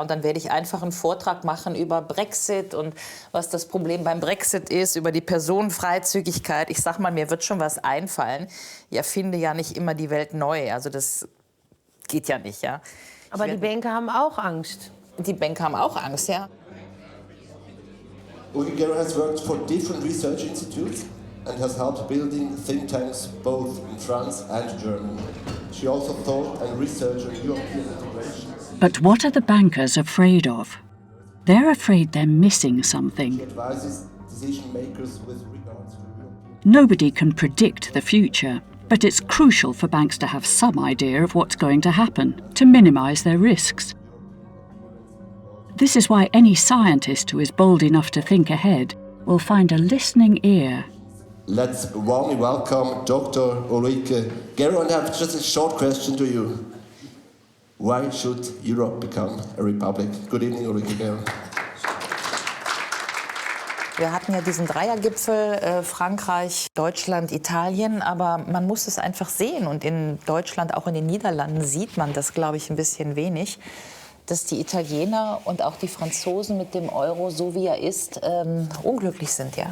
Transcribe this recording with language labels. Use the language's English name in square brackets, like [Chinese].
[German] Und dann werde ich einfach einen Vortrag machen über Brexit und was das Problem beim Brexit ist, über die Personenfreizügigkeit. Ich sag mal, mir wird schon was einfallen. Ich erfinde ja nicht immer die Welt neu. Also das geht ja nicht. Ja? Aber die Banker haben auch Angst. Die Banker haben auch Angst, ja. [English] Ulrike Guéraud has worked for different research institutes and has helped building think tanks both in France and Germany. She also thought and researched on European integration. But what are the bankers afraid of? They're afraid they're missing something. She advises decision makers with regards to European. Nobody can predict the future, but it's crucial for banks to have some idea of what's going to happen, to minimize their risks. This is why any scientist who is bold enough to think ahead will find a listening ear. Let's warmly welcome Dr. Ulrike Guéraud, and I have just a short question to you. Why should Europe become a republic? Good evening, Ulrike Guéraud. [German] Wir hatten ja diesen Dreiergipfel, Frankreich, Deutschland, Italien, aber man muss es einfach sehen. Und in Deutschland, auch in den Niederlanden, sieht man das, glaube ich, ein bisschen wenig, dass die Italiener und auch die Franzosen mit dem Euro, so wie er ist, unglücklich sind. Ja?